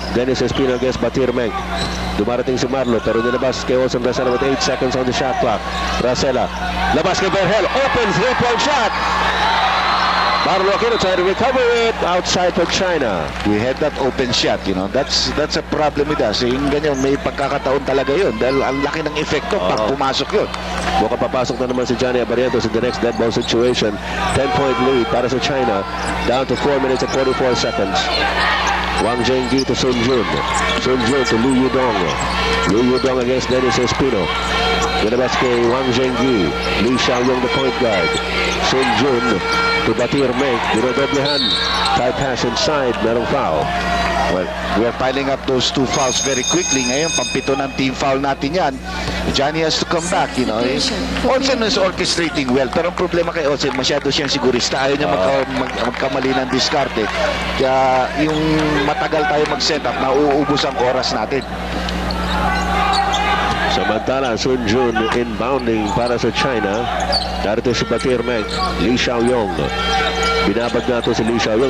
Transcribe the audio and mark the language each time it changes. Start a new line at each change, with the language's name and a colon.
English: Dennis Espino against Batir Mek. Dumarating si Marlo pero nilabas kay Olsen Rosella with 8 seconds on the shot clock. Rosella labas kay Berhel. Open 3-point shot. Marlo Aquino trying to recover it outside for China. We had that open shot, you know. That's a problem with us.
Filipino: Yung ganyan, may pagkakataon talaga yun dahil ang laki ng epekto pag pumasok yun. Mukhang papasok na naman si Johnny Abarientos
English: in the next dead ball situation.
Filipino: 10-point lead para sa China.
English: Down to 4 minutes and 44 seconds. Wang Zhenggu to Sun Jun. Sun Jun to Liu Yudong. Liu Yudong against Dennis Espino.
Filipino: Nilabas kay Wang Zhenggu. Li Xiaoyong the point guard.
English: Sun Jun to Batir Mek. Dinodoblehan. Tie pass inside. Merong foul. Well, we are piling up those 2 fouls very quickly.
Filipino: Ngayon, pampito ng team foul natin yan.
English: Johnny has to come back, you know. Olsen is orchestrating well.
Filipino: Pero ang problema kay Olsen, masyado siyang sigurista. Ayaw niya magkamali ng diskarte. Kaya yung matagal tayo mag-set up, nauubos ang oras natin. Samantala, Sun Jun inbounding para sa China. Narito si Batir Mek. Li Xiaoyong. Binabag na ito si Li Xiaoyong.